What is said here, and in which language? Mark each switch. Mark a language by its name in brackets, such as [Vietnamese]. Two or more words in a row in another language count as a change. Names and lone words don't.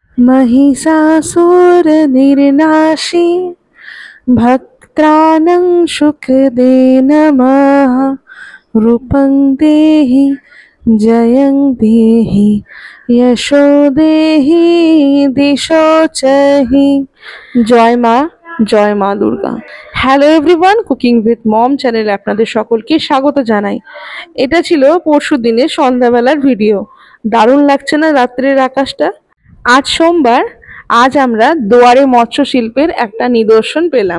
[Sanskrit] महिषासुरनिर्नाशी भक्त्राणं सुखदे नमः। रूपं देहि जयं देहि यशो देहि दिशो चहि। [Bangla] জয় মা, জয় মা দুর্গা। [English] Hello everyone, [Bangla] কুকিং উইথ মম চ্যানেলে আপনাদের সকলকে স্বাগত জানাই। এটা ছিল পরশু দিনের সন্ধ্যাবেলার ভিডিও। দারুণ লাগছে না রাত্রের আকাশটা? আজ সোমবার, আজ আমরা দুয়ারে মৎস্য শিল্পের একটা নিদর্শন পেলাম।